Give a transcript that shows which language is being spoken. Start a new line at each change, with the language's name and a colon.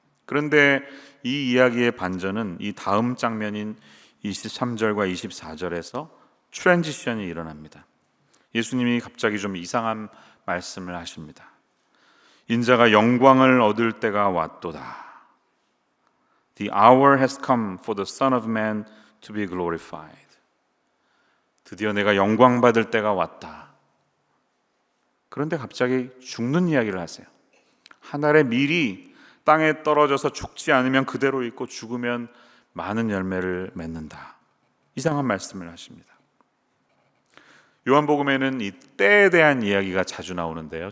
Korean: 그런데 이 이야기의 반전은 이 다음 장면인 23절과 24절에서 트랜지션이 일어납니다. 예수님이 갑자기 좀 이상한 말씀을 하십니다. 인자가 영광을 얻을 때가 왔도다.
English: The hour has come for the Son of Man to be glorified.
Korean: 드디어 내가 영광 받을 때가 왔다. 그런데 갑자기 죽는 이야기를 하세요. 한 알의 밀이 땅에 떨어져서 죽지 않으면 그대로 있고 죽으면 많은 열매를 맺는다. 이상한 말씀을 하십니다. 요한복음에는 이 때에 대한 이야기가 자주 나오는데요.